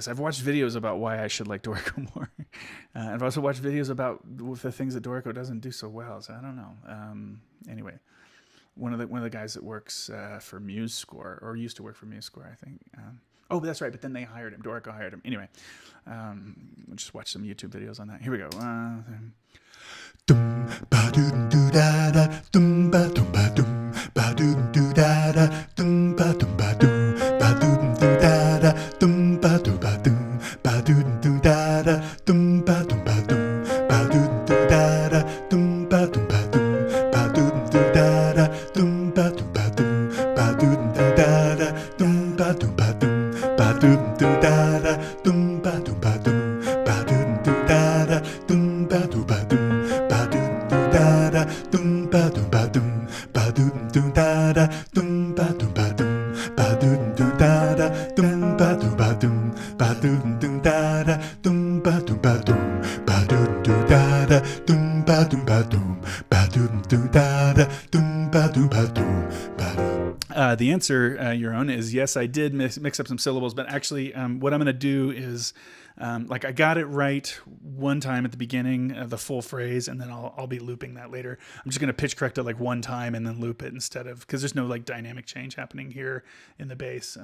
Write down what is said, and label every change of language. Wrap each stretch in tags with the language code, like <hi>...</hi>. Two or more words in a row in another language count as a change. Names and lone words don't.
<en>I've watched videos about why I should like Dorico more. I've also watched videos about the things that Dorico doesn't do so well. So I don't know. Anyway, one of the guys that works for MuseScore, or used to work for MuseScore, I think. Oh, that's right. But then they hired him. Dorico hired him. Anyway, we'll just watch some YouTube videos on that. Here we go. Dum ba doom doo da da dum ba dum ba dum ba doom doo da da dum ba dum ba dum ba doom doo da da dum ba dum ba dum ba doom doo da da dum ba dum ba dum ba doom doo da da dum ba dum ba dum ba doom doo da da dum ba dum ba dum ba doom doo da da dum ba dum ba dum ba doom doo da da dum ba dum ba dum ba doom doo da da dum ba dum ba dum dum ba dum ba dum ba dum dum da da dum ba dum ba dum ba dum dum da da dum ba dum ba dum ba dum dum da da dum ba dum ba dum ba dum dum da da dum ba dum ba dum ba dum dum da da dum ba dum ba dum ba dum. The answer, your own, is yes. I did mix up some syllables, but actually, what I'm going to do is, like, I got it right one time at the beginning, the full phrase, and then I'll be looping that later. I'm just going to pitch correct it like one time and then loop it instead of, because there's no like dynamic change happening here in the bass.</en>